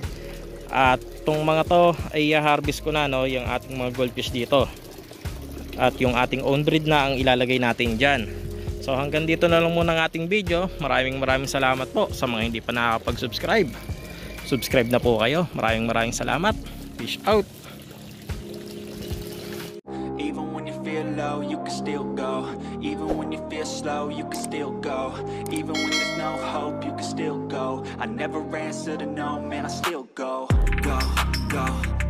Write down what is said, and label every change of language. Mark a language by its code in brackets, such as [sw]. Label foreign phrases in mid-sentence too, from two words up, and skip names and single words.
[tl] At tong mga to ay i-harvest ko na, no, yung ating mga goldfish dito. At yung ating [en] own breed [tl] na ang ilalagay natin diyan. So hanggang dito na lang muna ang ating video. Maraming salamat po sa mga hindi pa nakakapag-subscribe. Subscribe na po kayo. Maraming salamat. [en] Peace out. Even when you feel low, you can still go. Even when you feel slow, you can still go. Even when there's no hope, you can still go. I never answer to no, man, I still go. Go, go.